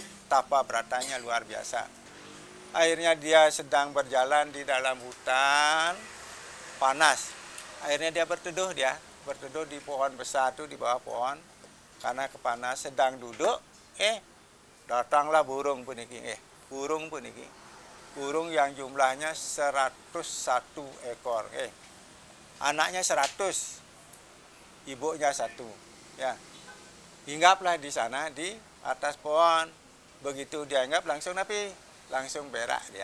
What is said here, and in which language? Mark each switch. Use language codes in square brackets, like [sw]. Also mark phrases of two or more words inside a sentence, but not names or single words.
[id] Tapa beratanya luar biasa. Akhirnya dia sedang berjalan di dalam hutan panas. Akhirnya dia berteduh di pohon besar itu, di bawah pohon. Karena kepanas sedang duduk, datanglah burung puniki. Burung puniki. Burung yang jumlahnya 101 ekor. Anaknya 100, ibunya 1. Ya. Hinggaplah di sana di atas pohon. Begitu dia hinggap langsung langsung berak dia.